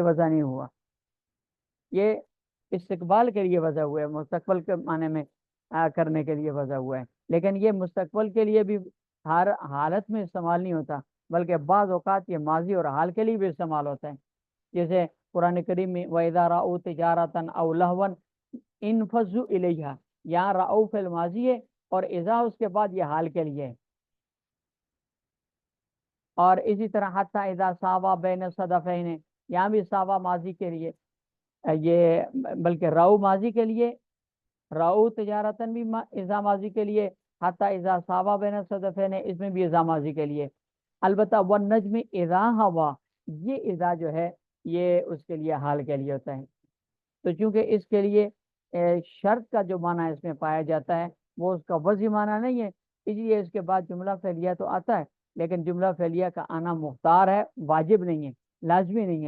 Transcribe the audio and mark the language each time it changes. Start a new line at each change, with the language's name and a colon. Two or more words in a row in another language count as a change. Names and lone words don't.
Urdu: وضع نہیں ہوا، یہ استقبال کے لیے وضع ہوا ہے، مستقبل کے معنی میں کرنے کے لیے وضع ہوا ہے، لیکن یہ مستقبل کے لیے بھی ہر حالت میں استعمال نہیں ہوتا، بلکہ بعض اوقات یہ ماضی اور حال کے لیے بھی استعمال ہوتا ہے، جیسے قرآن کریم میں
Arabic: وَإِذَا رَأَوْا تِجَارَةً أَوْ لَهْوًا انفضوا الیہا،
Urdu: یہاں رأو فعل ماضی ہے، اور اذا اس کے بعد یہ حال کے لیے ہے، اور اسی طرح
Arabic: حتی اذا ساوا بین صدفین،
Urdu: یہاں بھی ساوا ماضی کے لیے، یہ بلکہ راؤ ماضی کے لیے،
Arabic: راؤ تجارتن
Urdu: بھی اذا ماضی کے لیے،
Arabic: حتی اذا ساوا بین صدفین
Urdu: اس میں بھی اذا ماضی کے لیے۔ البتہ
Arabic: والنجم اذا ہوا،
Urdu: یہ اذا جو ہے یہ اس کے لیے حال کے لیے ہوتا ہے، تو چونکہ اس کے لیے شرط کا جو معنی اس میں پایا جاتا ہے وہ اس کا وضعی معنی نہیں ہے، اس لیے اس کے بعد جملہ فعلیہ تو آتا ہے، لیکن جملہ فعلیہ کا آنا مختار ہے، واجب نہیں ہے، لازمی نہیں ہے۔